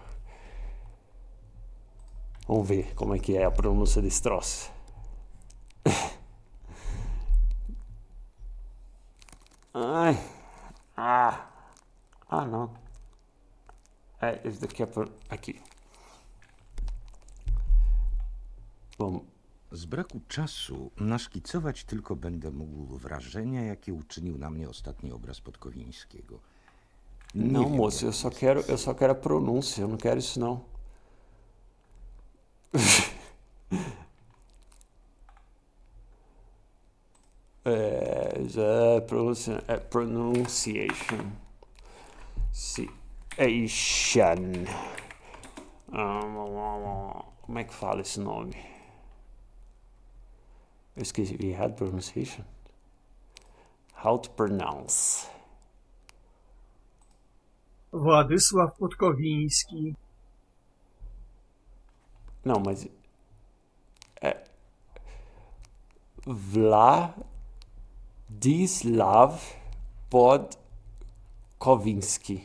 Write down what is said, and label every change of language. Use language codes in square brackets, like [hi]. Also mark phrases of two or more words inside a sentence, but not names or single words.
[pt] Vamos ver como é que é a pronúncia desse troço. Não. Esse daqui é aqui. [pl] Z braku czasu naszkicować tylko będę mógł wrażenia, jakie uczynił na mnie ostatni obraz Podkowińskiego. [pt] Não, moço, eu só quero a pronúncia, eu não quero isso não. Pronunciation. Como é que fala esse nome? Eu esqueci. [en] We had pronunciation. How to pronounce. [pt] Władysław Podkowiński. Não, mas Władysław Podkowiński.